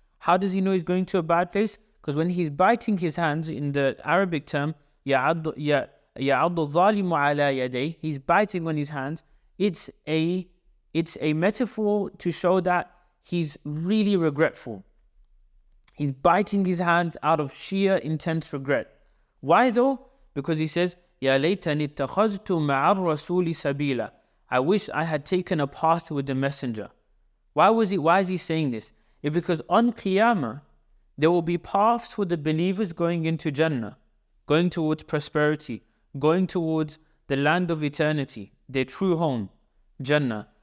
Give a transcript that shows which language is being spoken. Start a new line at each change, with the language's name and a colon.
English: How does he know he's going to a bad place? Because when he's biting his hands, in the Arabic term,
Arabic: يَعَضُّ الظَّالِمُ عَلَى يَدَيْهِ,
English: he's biting on his hands. It's a metaphor to show that he's really regretful. He's biting his hands out of sheer intense regret. Why though? Because he says,
Arabic: يَا لَيْتَنِي اتَّخَذْتُ مَعَ الرَّسُولِ سَبِيلًا.
English: I wish I had taken a path with the Messenger. Why is he saying this? It's because on Qiyamah, there will be paths for the believers going into Jannah, going towards prosperity, going towards the land of eternity, their true home, Jannah.